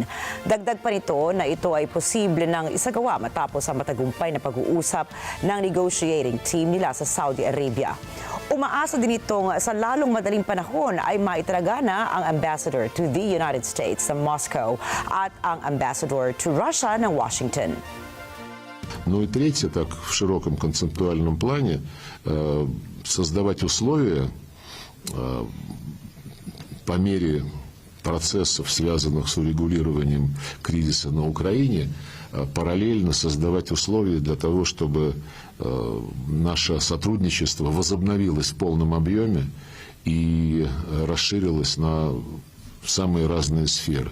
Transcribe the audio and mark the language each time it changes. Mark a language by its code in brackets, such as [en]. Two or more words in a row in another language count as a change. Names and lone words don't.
[tl] Dagdag pa nito na ito ay posible ng isagawa matapos ang matagumpay na pag-uusap ng [en] negotiating team [tl] nila sa Saudi Arabia. Umaasa din itong sa lalong madaling panahon ay maitalaga na ang [en] ambassador to the United States [tl] sa Moscow at ang [en] ambassador to Russia [tl] ng Washington. [ru] Ну и третье, так в широком концептуальном плане, создавать условия по мере процессов, связанных с урегулированием кризиса на Украине, параллельно создавать условия для того, чтобы наше сотрудничество возобновилось в полном объеме и расширилось на самые разные сферы.